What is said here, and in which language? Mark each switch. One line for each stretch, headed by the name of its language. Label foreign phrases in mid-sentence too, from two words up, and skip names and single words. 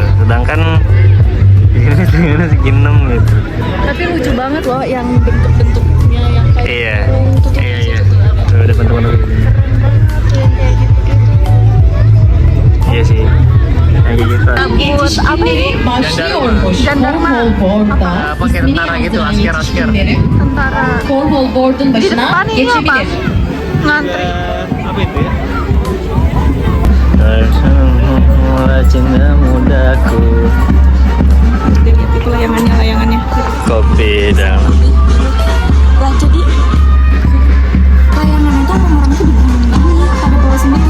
Indonesian: Sedangkan di sini segi 6 gitu. Tapi lucu banget loh yang bentuk-bentuknya yang kayak Iya. tutup Iya. Tuh, ada bentuk-bentuk. Iya sih. Yang kayak gitu. Buat apa ini?
Turkish: Başlıyormuş. Jandarma. Kornholborg'da
Indonesian: Apa kayak
Turkish: ismini
Indonesian: tentara gitu,
Turkish: yazdıran asker. yetişkinleri
Indonesian: Tentara.
Turkish: Kornholborg'un
Indonesian: Di
Turkish: başına
Indonesian: depan ini apa?
Turkish: geçebilir.
Indonesian: Ngantri. Apa itu ya? Cinta mudaku. Lihat itu layangannya. Kopi dan Lah jadi layangan itu orang-orang tuh begini pada bawa sendiri.